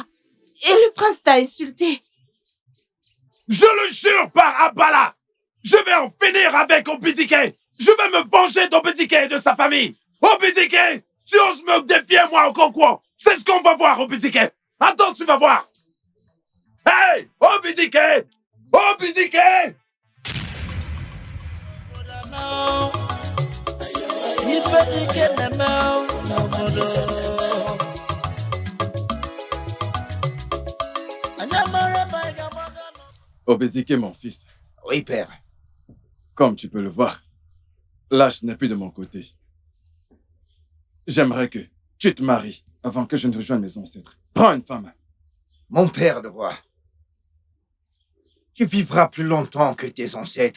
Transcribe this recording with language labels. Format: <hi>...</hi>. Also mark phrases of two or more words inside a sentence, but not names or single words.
<fr>Et le prince t'a insulté. Je le jure par Abala! Je vais en finir avec Obidike! Je vais me venger d'Obidike et de sa famille! Obidike! Tu oses me défier, moi, Okonkwo! C'est ce qu'on va voir, Obidike! Attends, tu vas voir! Hey! Obidike! Obidike! Obidike, mon fils, Oui, père. comme tu peux le voir, l'âge n'est plus de mon côté. J'aimerais que tu te maries avant que je ne rejoigne mes ancêtres. Prends une femme. Mon père, le roi. Tu vivras plus longtemps que tes ancêtres.</fr>